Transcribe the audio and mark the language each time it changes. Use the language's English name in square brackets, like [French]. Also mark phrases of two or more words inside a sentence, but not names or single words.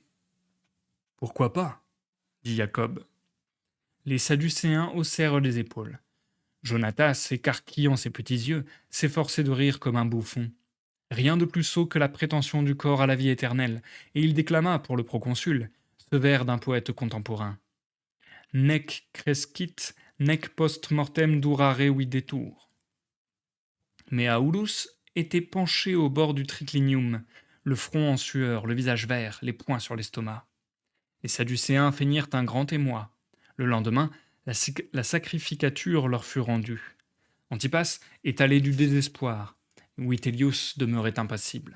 [French] Pourquoi pas? Dit Jacob. Les Sadducéens haussèrent les épaules. Jonatas, écarquillant ses petits yeux, s'efforçait de rire comme un bouffon. Rien de plus sot que la prétention du corps à la vie éternelle, et il déclama, pour le proconsul, ce vers d'un poète contemporain. [Latin] Nec crescit, nec post mortem durare videtur. [French] Mais Aulus était penché au bord du triclinium, le front en sueur, le visage vert, les poings sur l'estomac. Les Sadducéens feignirent un grand émoi. Le lendemain, la sacrificature leur fut rendue. Antipas étalait du désespoir. Vitellius demeurait impassible.